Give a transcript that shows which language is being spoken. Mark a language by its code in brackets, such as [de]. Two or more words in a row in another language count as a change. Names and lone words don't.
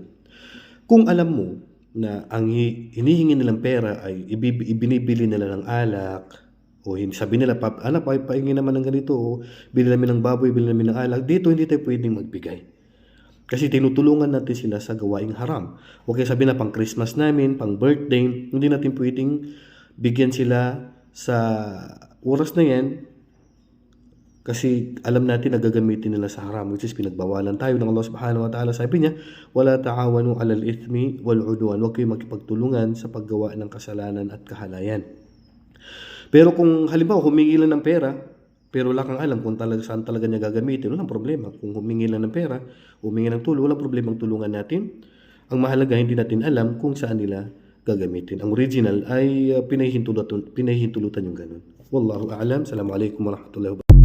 [tl] Kung alam mo na ang hinihingi nilang pera ay ibinibili nila ng alak, o sabi nila, anak, pahingi naman ng ganito, o bili namin ng baboy, bili namin ng alak, dito hindi tayo pwedeng magbigay. Kasi tinutulungan natin sila sa gawaing haram. Okay, sabi na pang Christmas namin, pang birthday, hindi natin pwedeng bigyan sila sa oras na yan kasi alam natin na gagamitin nila sa haram, [en] which is [tl] pinagbawalan tayo ng Allah [ar] سبحانه وتعالى. Sabi niya, ولا تعاونوا على الإثم والعدوان, [tl] huwag kayong makipagtulungan sa paggawa ng kasalanan at kahalayan. Pero kung halimbawa humingi lang ng pera, pero wala kang alam kung saan talaga niya gagamitin, walang problema. Kung humingi lang ng pera, humingi ng tulong, walang problema ang tulungan natin. Ang mahalaga, hindi natin alam kung saan nila gagamitin. Ang original ay pinahihintulutan yung ganun. [ar] والله أعلم. السلام عليكم ورحمة الله وبركاته.